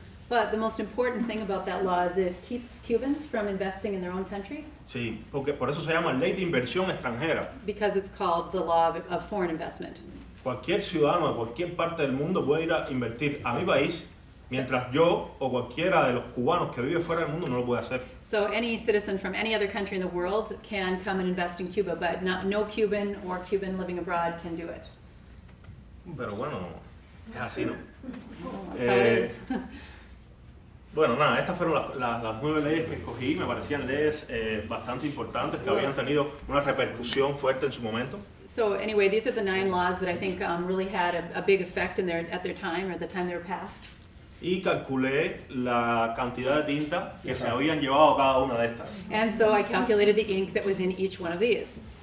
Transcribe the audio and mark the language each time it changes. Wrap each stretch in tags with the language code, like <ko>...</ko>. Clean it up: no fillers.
<en>But the most important thing about that law is it keeps Cubans from investing in their own country</en> <es>Sí, porque por eso se llama ley de inversión extranjera.</es> <en>because it's called the law of foreign investment.</en> <es>Cualquier ciudadano de cualquier parte del mundo puede ir a invertir a mi país, mientras yo o cualquiera de los cubanos que vive fuera del mundo no lo puede hacer.</es> <en>So any citizen from any other country in the world can come and invest in Cuba, but no Cuban or Cuban living abroad can do it.</en> <es>Pero bueno, es así, ¿no?</es> <en>Well, that's how it is.</en> <es>Bueno, nada, estas fueron las 9 leyes que escogí. Me parecían leyes bastante importantes que habían tenido una repercusión fuerte en su momento.</es> <en>So anyway, these are the 9 laws that I think really had a big effect at their time, or the time they were passed.</en> <es>Y calculé la cantidad de tinta que se habían llevado cada una de estas.</es> <en>And so I calculated the ink that was in each one of these.</en>